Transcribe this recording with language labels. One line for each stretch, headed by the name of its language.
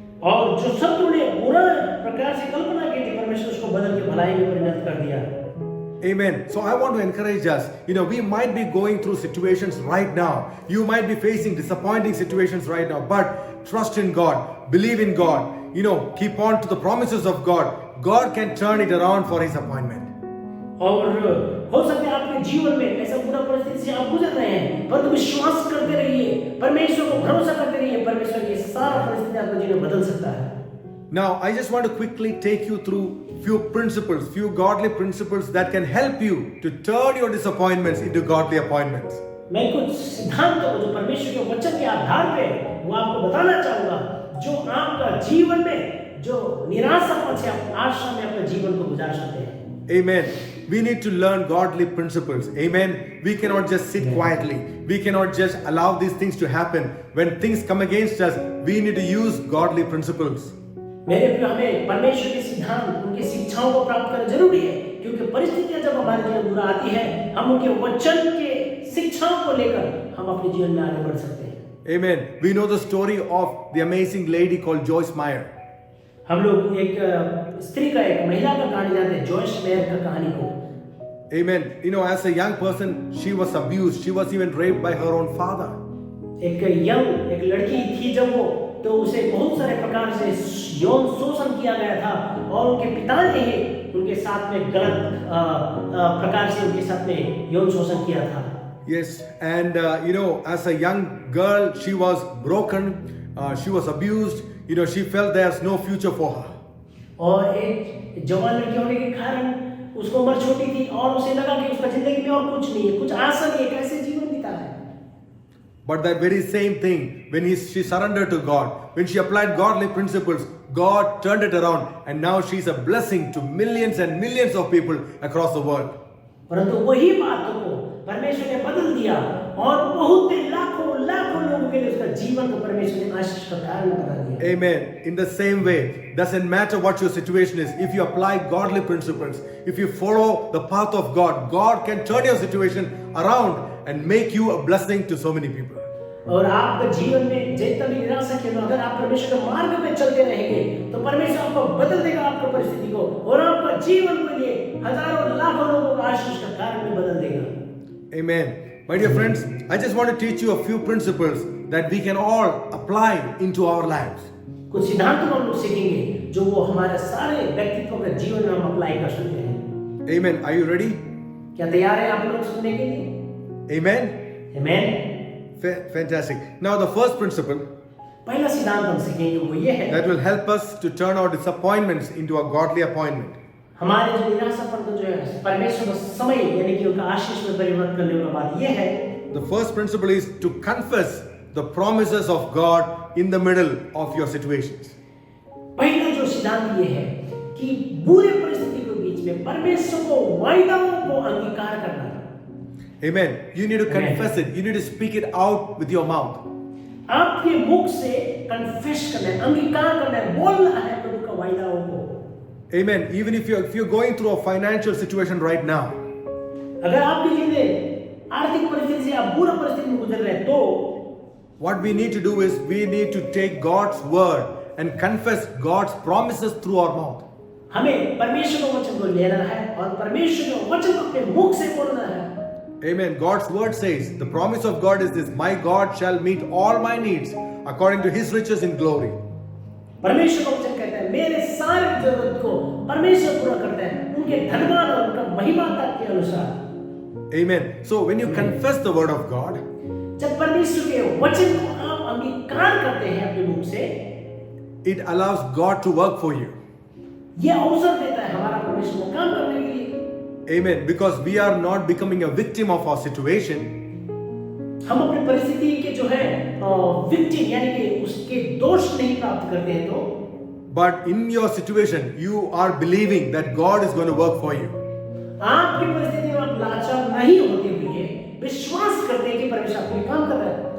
Hindi: और जो शत्रु ने बुरा प्रकार से कल्पना की थी, परमेश्वर उसको बदल के भलाई में परिणत कर दिया।
English: Amen. So I want to encourage us. We might be going through situations right now. You might be facing disappointing situations right now, but trust in God, believe in God. Keep on to the promises of God. God can turn it around for His appointment.
Hindi: और हो सकता है आपके जीवन में ऐसा बुरा परिस्थिति से आप गुजर रहे हैं, पर विश्वास करते रहिए, परमेश्वर को भरोसा करते रहिए, परमेश्वर ये सारा परिस्थिति आपके जीवन में बदल सकता है।
English: Now, I just want to quickly take you through few godly principles that can help you to turn your disappointments into godly appointments.
Hindi: मैं कुछ सिद्धांतों को जो परमेश्वर के वचन के आधार पे वो आपको बताना चाहूंगा, जो आपका जीवन में जो निराशापन से आप आशा में अपने जीवन को गुजार सकते हैं।
English: Amen. We need to learn godly principles. Amen. We cannot just sit quietly. We cannot just allow these things to happen. When things come against us, we need to use godly principles.
Hindi: मेरे प्रिय, हमें परमेश्वर के सिद्धांत, उनकी शिक्षाओं को प्राप्त करना जरूरी है, क्योंकि परिस्थितियां जब हमारे जीवन में बुरा आती है, हम उनके वचन के शिक्षाओं को लेकर हम अपने जीवन में आगे बढ़ सकते हैं।
English: Amen. We know the story of the amazing lady called Joyce Meyer.
Hindi: हम लोग एक स्त्री का, एक महिला का कहानी जानते हैं, जॉयस मेयर का कहानी को।
English: Amen. As a young person, she was abused. She was even raped by her own father.
Hindi: एक लड़की थी जब वो, तो उसे बहुत सारे प्रकार से यौन शोषण किया गया था और उनके पिता ने ही उनके साथ में गलत प्रकार से उनके साथ में यौन शोषण किया था।
English: Yes, and as a young girl, she was broken. She was abused. She felt there's no future for her.
Hindi: और एक जवान लड़की होने के कारण उसको उम्र छोटी थी और उसे लगा कि उसका जिंदगी में और कुछ नहीं है, कुछ आशा नहीं है, कैसे जीवन बिताना है।
English: But that very same thing, when she surrendered to God, when she applied godly principles, God turned it around, and now she's a blessing to millions and millions of people across the world.
Hindi: परंतु वही बातों को परमेश्वर ने बदल दिया और बहुत लाखों लोगों के लिए उसका जीवन को परमेश्वर ने आशीष का कारण बना दिया।
English: Amen. In the same way, doesn't matter what your situation is, if you apply godly principles, if you follow the path of God, God can turn your situation around and make you a blessing to so many people.
Hindi: और आपके जीवन में जितना भी निराशा के अगर आप परमेश्वर के मार्ग में चलते रहेंगे तो परमेश्वर आपको बदल देगा, आपकी परिस्थिति को, और आपका जीवन के लिए हजारों लाखों लोगों का आशीष का कारण में बदल देगा।
English: Amen. My dear friends, I just want to teach you a few principles that we can all apply into our lives.
Hindi: कुछ सिद्धांतों को हम लोग सीखेंगे जो वो हमारे सारे व्यक्तित्व के जीवन में हम अप्लाई कर सकते हैं।
English: Amen. Are you ready?
Hindi: क्या तैयार हैं आप लोग सुनने के लिए?
English: Amen. Amen. Fantastic. Now the first principle
Hindi: पहला सिद्धांत हम सीखेंगे वो ये है
English: that will help us to turn our disappointments into a godly appointment.
Hindi: हमारे जो निराशापन को जो है परमेश्वर का समय यानी कि उनका आशीष में परिवर्तन करने वाला बात यह है,
English: The first principle is to confess the promises of God in the middle of your situations.
Hindi: पहला जो सिद्धांत ये है कि बुरे परिस्थिति के बीच में परमेश्वर को वायदाओं को अंगीकार करना।
English: Amen. You need to Amen. confess it. You need to speak it out with your mouth.
Hindi: आपके मुख से कन्फेस करना है, अंगीकार करना है, बोलना है प्रभु का वायदाओं को।
English: Amen. Even if you're going through a financial situation right now,
Hindi: अगर आपके लिए आर्थिक परिस्थिति से आप बुरा परिस्थिति में गुजर रहे हैं तो
English: what we need to do is we need to take God's word and confess God's promises through our mouth.
Hindi: हमें परमेश्वर के वचन को लेना है और परमेश्वर के वचन को अपने मुख से बोलना है।
English: Amen. God's word says, the promise of God is this, my God shall meet all my needs according to his riches in glory.
Hindi: परमेश्वर का वचन कहता है मेरे सारे जरूरत को परमेश्वर पूरा करता है उनके धनवान और उनका महिमाता के अनुसार।
English: Amen. So when you confess the word of God,
Hindi: जब परमेश्वर के वचन को आप अंगीकार करते हैं अपने मुख से,
English: it allows God to work for you.
Hindi: यह अवसर देता है हमारा परमेश्वर को काम करने के लिए।
English: Amen. Because we are not becoming a victim of our situation.
Hindi: हम अपनी परिस्थिति के जो है विक्टिम यानी कि उसके दोष नहीं प्राप्त करते हैं तो,
English: But in your situation, you are believing that God is going to work for you.
Hindi: आपकी परिस्थिति में आप लाचार नहीं होते हुए विश्वास करते हैं कि परमेश्वर आपके लिए काम कर रहा है।